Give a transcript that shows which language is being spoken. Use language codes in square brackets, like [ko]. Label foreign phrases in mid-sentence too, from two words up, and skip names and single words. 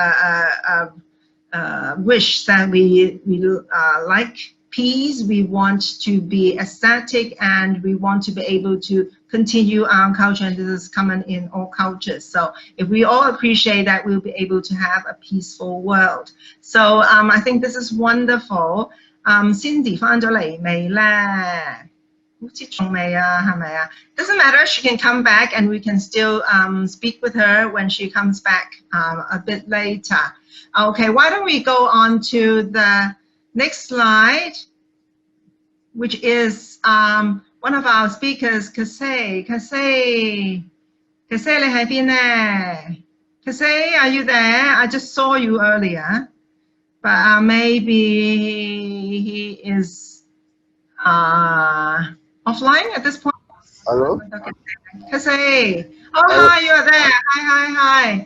[en] wish that we like peace, we want to be aesthetic, and we want to be able to continue our culture, and this is common in all cultures. So if we all appreciate that, we'll be able to have a peaceful world. So I think this is wonderful. [yue] Cindy 返咗嚟未咧？好似仲未啊，係咪啊？ [en] Doesn't matter, she can come back and we can still speak with her when she comes back a bit later. Okay, why don't we go on to the next slide, which is one of our speakers, Kasey. Kasey, [yue] 你喺邊呢？ [en] Kasey, are you there? I just saw you earlier, but maybe he is offline at this point. Hello? Kasey. Oh, hi, you're there. Hi.